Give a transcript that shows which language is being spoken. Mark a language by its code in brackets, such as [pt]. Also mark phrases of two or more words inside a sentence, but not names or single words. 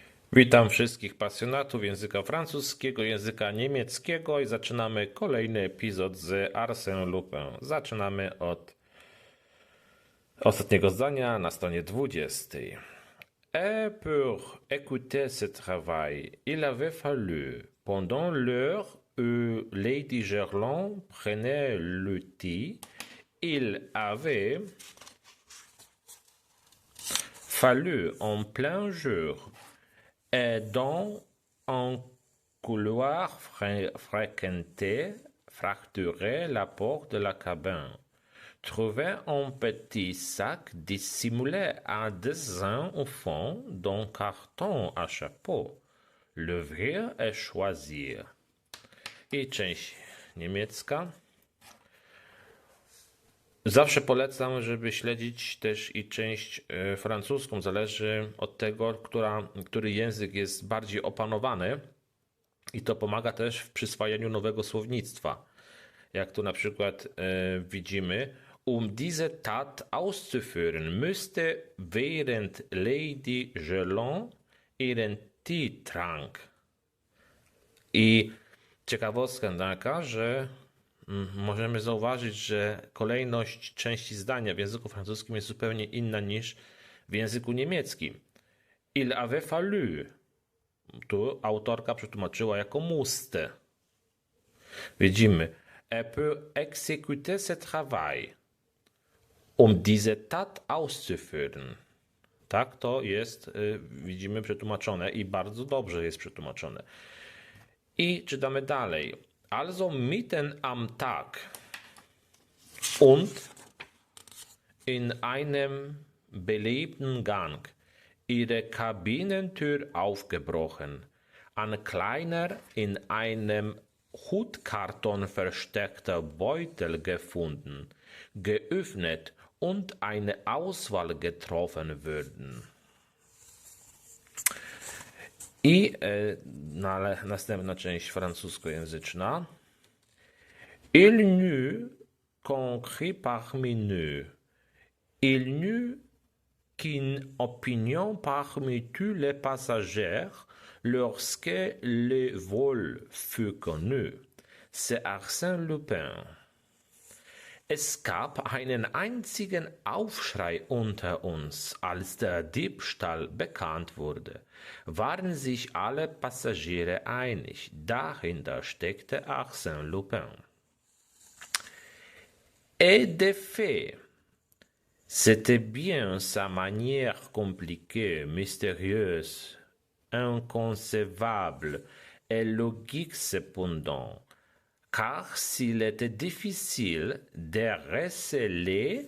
[pl] Witam wszystkich pasjonatów języka francuskiego, języka niemieckiego i zaczynamy kolejny epizod z Arsène Lupin. Zaczynamy od ostatniego zdania na stronie 20. [fr] Et pour écouter ce travail, il avait fallu, pendant l'heure où Lady Gerland prenait le thé, il avait fallu en plein jour et dans un couloir fréquenté, fracturer la porte de la cabine. Trouver un petit sac dissimulé à dessin au fond d'un carton à chapeau. L'ouvrir et choisir. [pl] I część niemiecka. Zawsze polecam, żeby śledzić też i część francuską. Zależy od tego, który język jest bardziej opanowany i to pomaga też w przyswajaniu nowego słownictwa. Jak tu na przykład widzimy, [de] diese Tat auszuführen, müsste während Lady Gerland ihren Tee trank. [pl] I ciekawostka taka, że możemy zauważyć, że kolejność części zdania w języku francuskim jest zupełnie inna niż w języku niemieckim. [fr] Il avait fallu. [pl] Tu autorka przetłumaczyła jako musste. Widzimy. [fr] Elle peut exécuter ce travail, [de] diese Tat auszuführen. [pl] Tak to jest, widzimy, przetłumaczone i bardzo dobrze jest przetłumaczone. I czytamy dalej. [de] Also mitten am Tag und in einem belebten Gang ihre Kabinentür aufgebrochen, ein kleiner in einem Hutkarton versteckter Beutel gefunden, geöffnet und eine Auswahl getroffen würden. [pl] I następna część francuskojęzyczna. [fr] Il n'eut concret parmi nous. Il n'eut qu'une opinion parmi tous les passagers lorsque le vol fut connu. C'est Arsène Lupin. [de] Es gab einen einzigen Aufschrei unter uns, als der Diebstahl bekannt wurde. Waren sich alle Passagiere einig, dahinter steckte Arsène Lupin. [fr] Et de fait, c'était bien sa manière compliquée, mystérieuse, inconcevable et logique cependant, car s'il était difficile de recéler